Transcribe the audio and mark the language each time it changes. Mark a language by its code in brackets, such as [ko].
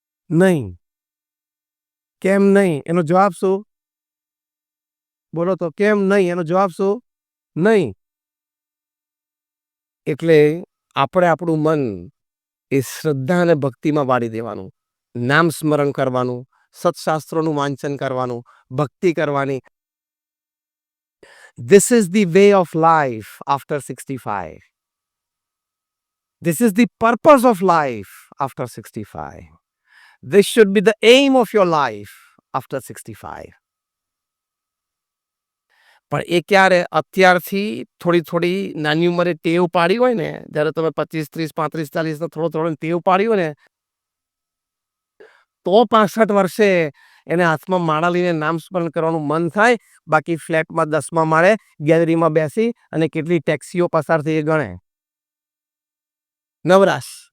[gu] નહીં. કેમ નહીં? એનો જવાબ શું? બોલો તો કેમ નહીં? એનો જવાબ શું? નહીં. એટલે આપણે આપણું મન એ શ્રદ્ધા અને ભક્તિમાં વાળી દેવાનું, નામ સ્મરણ કરવાનું, સત્શાસ્ત્રોનું વાંચન કરવાનું, ભક્તિ કરવાની. [en] This is the way of life after 65. This is the purpose of life after 65. This should be the aim of your life after 65. [gu] પણ એ ક્યારે? અત્યારથી થોડી નાની ઉંમરે ટેવ પાડી હોય ને, જ્યારે તમે 25, 30, 35, 40 થોડો ટેવ પાડી હોય ને, તો 65 વર્ષે એને હાથમાં માળા લઈને નામ સ્મરણ કરવાનું મન થાય. બાકી ફ્લેટમાં 10મા માળે ગેલેરીમાં બેસી અને કેટલી ટેક્સીઓ પસાર થઈ એ ગણે. નવરાશ.